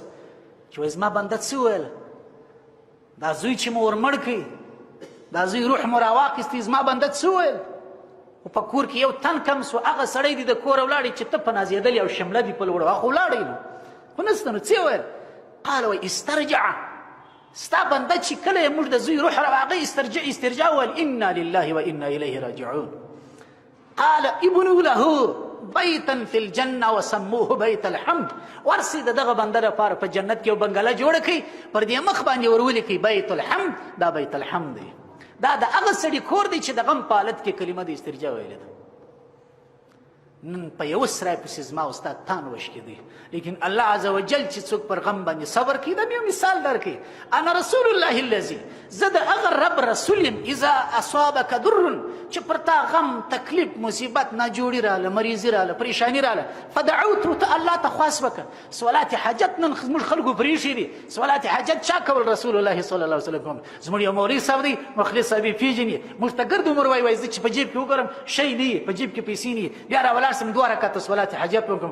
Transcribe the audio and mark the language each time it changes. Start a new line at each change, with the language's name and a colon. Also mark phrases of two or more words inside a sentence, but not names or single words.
Pashto: چې وایي زما بنده څه وویله، دا زوی چې مو ورمړ کړي، دا زوی روح مو راواخیستی، زما بنده څه وویل؟ خو په کور کې یو تن کم سو، هغه سړی دی د کوره ولاړې چې ته په نازېدلې او شمله دي په لوړه، هغه خو ولاړی نو خو نسته نو څه یې ویل؟ قال وایي استرجع، ستا بنده چې کله یې موږ د زوی روح راواغی استرجاع وویل
Arabic: انا لله و انا الیه راجعون. قال ابنوا له بیتا فی الجنه وسموه بیت الحمد.
Pashto: ورسې د دغه بنده لپاره په جنت کې یو بنګله جوړه کړئ، پر دې مخ باندې ور ولیکئ بیت الحمد. دا بیت الحمد دی، دا د هغه سړي کور دی چې د غم په حالت کې کلمه د استرجاع ویلې ده. نن په یو سرای پسې زما او ستا تان وشکېدی، لیکن الله
Arabic: عز وجل
Pashto: چې څوک پر غم باندې صبر کوي دا یو مثال درکوي.
Arabic: انا رسول الله الذي،
Pashto: زه د هغه رب رسول یم
Arabic: اذا اصابک ضر،
Pashto: چې پر تا غم تکلیف مصیبت ناجوړي راله، مریضي راله، پریشاني راله، فدعوته، ته الله ته خواست وکړه. سوالات حاجت نن موږ خلکو پرېښي دي. سوالات حاجت چا کول؟ رسول الله
Arabic: صلی الله علیه وسلم
Pashto: کوم. زموږ یو مولوي صاحب دی مخلص صاحب یې پېژني، موږ ته ګرد عمر وایي زه چې په جیب کې وګورم شی نه وي، په جیب کې پیسې نه وي، بیا راولاړ سم 2 رکعته صلات حاجت وکړم.